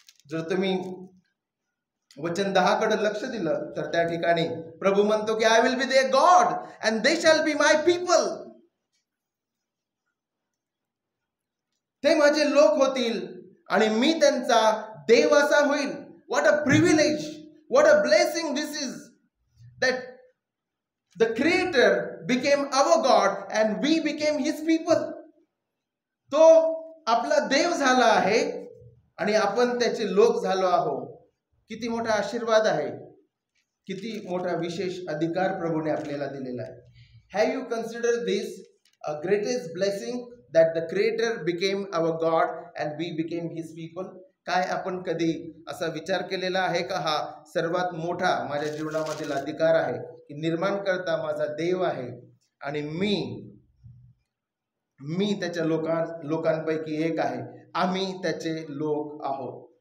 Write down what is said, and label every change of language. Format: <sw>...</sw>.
<mr>जर तुम्ही वचन 10 कडे लक्ष दिलं तर त्या ठिकाणी प्रभू म्हणतो की</mr> <en>I will be their God and they shall be my people.</en> <mr>ते माझे लोक होतील आणि मी त्यांचा देव असा होईल.</mr> <en>What a privilege, what a blessing this is, that the creator became our God and we became his people.</en> <mr>तो आपला देव झाला आहे आणि आपण त्याचे लोक झालो आहोत. किती मोठा आशीर्वाद आहे, किती मोठा विशेष अधिकार प्रभूने आपल्याला दिलेला आहे.</mr> <en>Have you considered this a greatest blessing that the creator became our God and we became his people?</en> <mr>काय आपण कधी असा विचार केलेला आहे का हा सर्वात मोठा माझ्या जीवनामधील अधिकार आहे की निर्माणकर्ता माझा देव आहे आणि मी त्याच्या लोकांपैकी एक आहे, आम्ही त्याचे लोक आहोत.</mr>